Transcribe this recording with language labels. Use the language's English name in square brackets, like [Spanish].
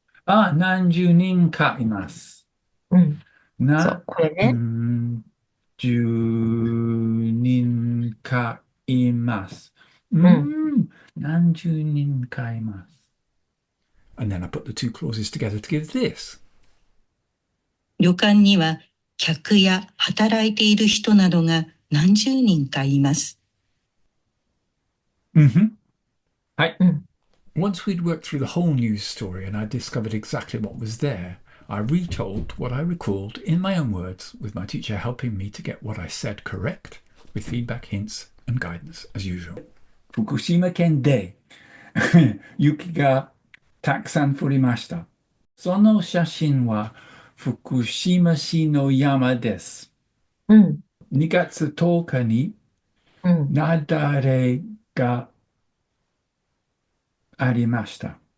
[Japanese] 何十人かいます。う。うん。そう、これね。十人かいます。何十人かいます。 [English] And then I put the two clauses together to give this. [Japanese] 旅館には客や働いている人などが何十人かいます。はい。 [English] Once we'd worked through the whole news story and I discovered exactly what was there, I retold what I recalled in my own words, with my teacher helping me to get what I said correct, with feedback, hints, and guidance as usual. [Japanese] 福島県で雪がたくさん降りました。その写真は福島市の山です。 2月10日に雪崩がありました。